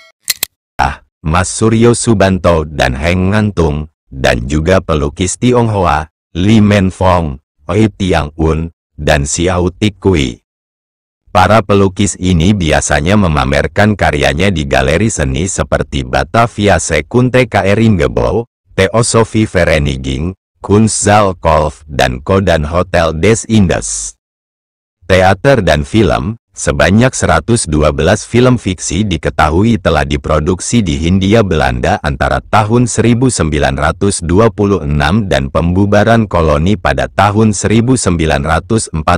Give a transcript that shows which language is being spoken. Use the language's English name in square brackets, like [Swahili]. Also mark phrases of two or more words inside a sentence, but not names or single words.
[Indonesian] Mas Suryo Subanto dan Heng Ngantung, dan juga pelukis Tionghoa, Li Menfong, Oi Tiang Un, dan Xiao Tikui. Para pelukis ini biasanya memamerkan karyanya di galeri seni seperti Batavia Sekunte Keringebouw, Theosophy Vereniging, Kunstzaal Kolf, dan Kodan Hotel des Indes. Teater dan film, sebanyak 112 film fiksi diketahui telah diproduksi di Hindia Belanda antara tahun 1926 dan pembubaran koloni pada tahun 1949.